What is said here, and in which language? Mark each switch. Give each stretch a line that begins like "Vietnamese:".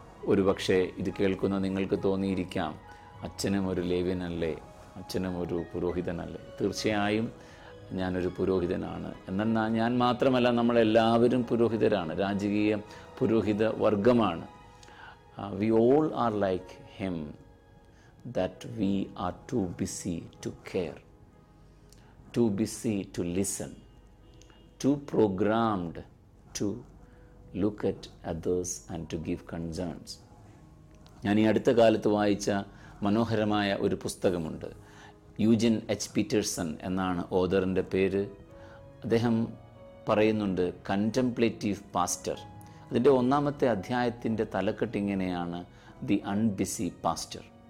Malayalam: ഒരുപക്ഷെ ഇത് കേൾക്കുന്ന നിങ്ങൾക്ക് തോന്നിയിരിക്കാം, അച്ഛനും ഒരു ലേവ്യനല്ലേ, അച്ഛനും ഒരു പുരോഹിതനല്ലേ? തീർച്ചയായും ഞാനൊരു പുരോഹിതനാണ്. എന്നാൽ ഞാൻ മാത്രമല്ല, നമ്മളെല്ലാവരും പുരോഹിതരാണ്, രാജകീയ പുരോഹിത വർഗമാണ്.
English: We all are like him, that we are too busy to care, too busy to listen, too programmed to look at others and to give concerns.
Malayalam: ഞാൻ ഈ അടുത്ത കാലത്ത് വായിച്ച മനോഹരമായ ഒരു പുസ്തകമുണ്ട്. യൂജിൻ എച്ച് പീറ്റേഴ്സൺ എന്നാണ് ഓഥറിൻ്റെ പേര്. അദ്ദേഹം പറയുന്നുണ്ട് കണ്ടംപ്ലേറ്റീവ് പാസ്റ്റർ. അതിൻ്റെ 1-ാമത്തെ അധ്യായത്തിൻ്റെ തലക്കെട്ട് ഇങ്ങനെയാണ്, ദി അൺബിസി പാസ്റ്റർ.